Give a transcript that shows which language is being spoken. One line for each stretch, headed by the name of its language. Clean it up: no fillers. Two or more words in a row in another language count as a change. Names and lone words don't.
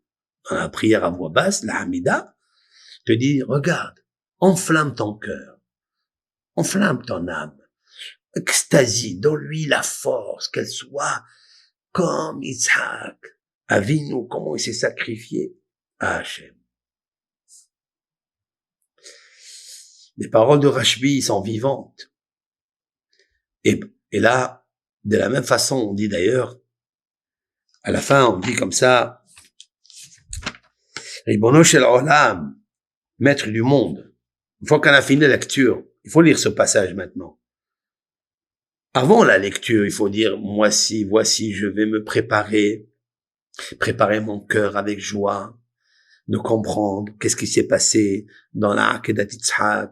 French: Dans la prière à voix basse, la Hamida, te dit, regarde, enflamme ton cœur, enflamme ton âme, extasie, donne-lui la force, qu'elle soit comme Yitzhak, Avinu, comment il s'est sacrifié à Hachem. Les paroles de Rashbi sont vivantes. Et là, de la même façon, on dit d'ailleurs, à la fin, on dit comme ça,
Hebrew: ריבונו של עולם,
French: maître du monde. Une fois qu'on a fini la lecture, il faut lire ce passage maintenant. Avant la lecture, il faut dire, voici, je vais me préparer mon cœur avec joie, de comprendre qu'est-ce qui s'est passé dans la Akedat Yitzhak.